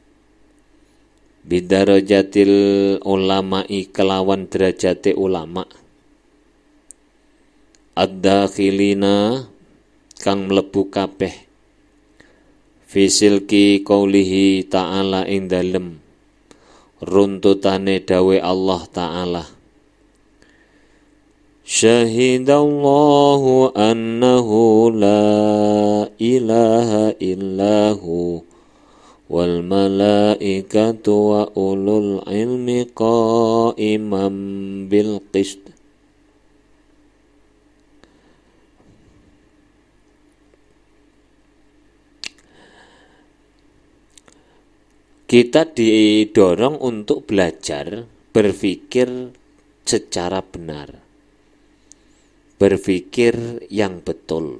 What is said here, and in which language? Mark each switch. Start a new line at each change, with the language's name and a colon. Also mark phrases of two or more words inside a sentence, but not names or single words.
Arabic: بدرجات العلماء
Javanese: kelawan derajate ulama ad-dakhilina kang mlebu kabeh
Arabic: في سلك قوله تعالى
Javanese: ing dalem runtutane dawe Allah ta'ala
Arabic: شهد الله أنه لا إله إلا هو والملائكة وأولو العلم قائما بالقسط.
Indonesian: Kita didorong untuk belajar berpikir secara benar, berpikir yang betul.